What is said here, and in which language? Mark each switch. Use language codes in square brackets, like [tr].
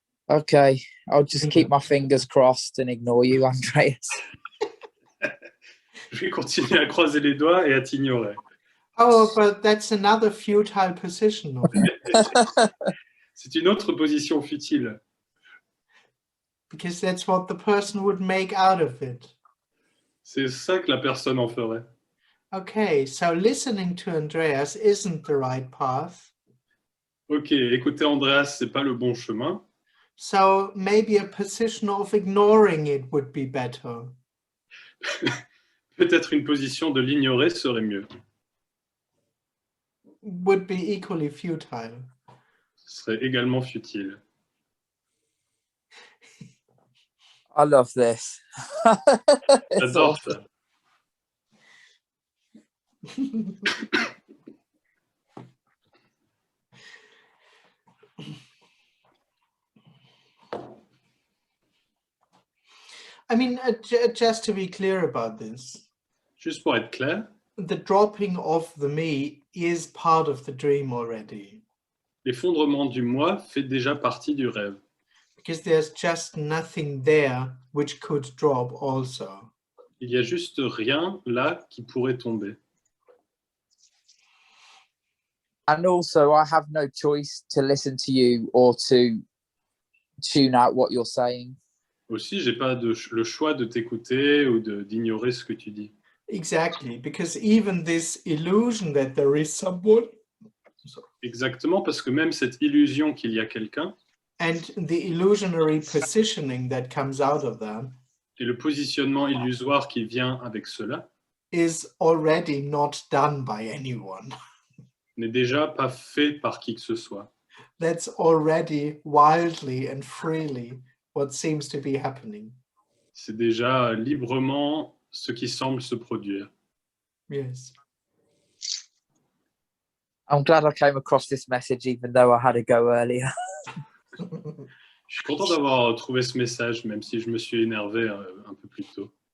[en] Okay, I'll just keep my fingers crossed and ignore you, Andreas. [fr] Je vais continuer à croiser les doigts et à t'ignorer. [en] Oh, but that's another futile position of it, [fr] C'est une autre position futile. [en] because that's what the person would make out of it. [fr] C'est ça que la personne en ferait. [en] Okay, so listening to Andreas isn't the right path. [fr] Ok, écoutez Andreas, c'est pas le bon chemin. [en] So maybe a position of ignoring it would be better. [fr] Peut-être une position de l'ignorer serait mieux. [en] Would be equally futile. [fr] Ce serait également futile. [en] I love this. It's [fr] J'adore [en] awesome. [fr] ça. [en] I mean, just to be clear about this, [fr] Juste pour être clair, [en] the dropping of the me is part of the dream already, [fr] l'effondrement du moi fait déjà partie du rêve. [en] because there's just nothing there which could drop also. [fr] Il y a juste rien là qui pourrait tomber. [en] And also, I have no choice to listen to you or to tune out what you're saying. [fr] Aussi, j'ai pas le choix de t'écouter ou d'ignorer ce que tu dis. [en] Exactly, because even this illusion that there is someone, [fr] Exactement, parce que même cette illusion qu'il y a quelqu'un [en] and the illusionary positioning that comes out of that [fr] et le positionnement illusoire qui vient avec cela [en] is already not done by anyone. [fr] n'est déjà pas fait par qui que ce soit. [en] That's already wildly and freely what seems to be happening. [fr] C'est déjà librement ce qui semble se produire. [en] Yes. I'm glad I came across this message, even though I had to go earlier. [fr] Je suis content d'avoir trouvé ce message, même si je me suis énervé un peu plus tôt.